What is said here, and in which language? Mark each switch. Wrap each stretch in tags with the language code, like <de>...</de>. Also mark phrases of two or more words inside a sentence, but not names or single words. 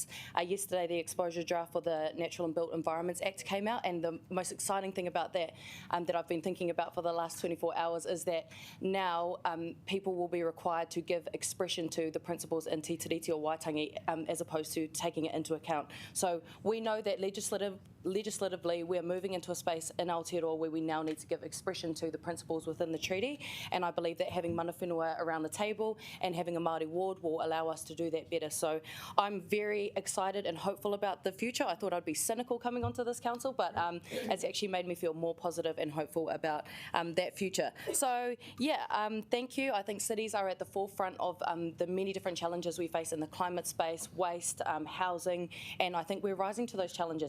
<en>Yesterday, the exposure draft for the Natural and Built Environments Act came out, and the most exciting thing about that that I've been thinking about for the last 24 hours is that now people will be required to give expression to the principles in Te Tiriti or Waitangi as opposed to taking it into account. So we know that legislatively we're moving into a space in Aotearoa where we now need to give expression to the principles within the treaty, and I believe that having</en> <mi>mana whenua</mi> <en>around the table and having a Māori ward will allow us to do that better. So I'm very excited and hopeful about the future. I thought I'd be cynical coming onto this council, but it's actually made me feel more positive and hopeful about that future. So yeah, thank you. I think cities are at the forefront of the many different challenges we face in the climate space, waste, housing, and I think we're rising to those challenges.</en>